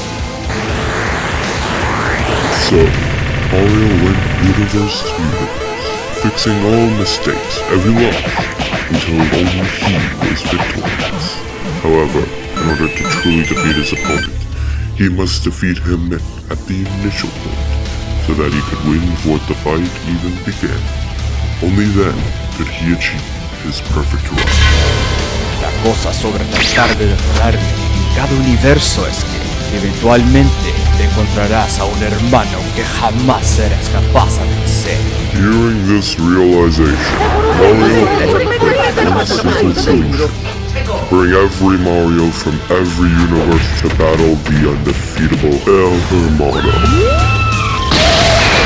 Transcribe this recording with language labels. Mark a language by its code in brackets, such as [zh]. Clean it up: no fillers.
[en] So, Mario went universe to universe, fixing all mistakes every once, until only he was victorious. However, in order to truly defeat his opponent, he must defeat him at the initial point, so that he could win before the fight even began. Only then could he achieve his perfect run. [es] La cosa sobre tratar de derrotarme en cada universo es que eventualmente te encontrarás a un hermano que jamás serás capaz de vencer. [en] Hearing this realization, Mario had one simple solution. Bring every Mario from every universe to battle the undefeatable El Hermano.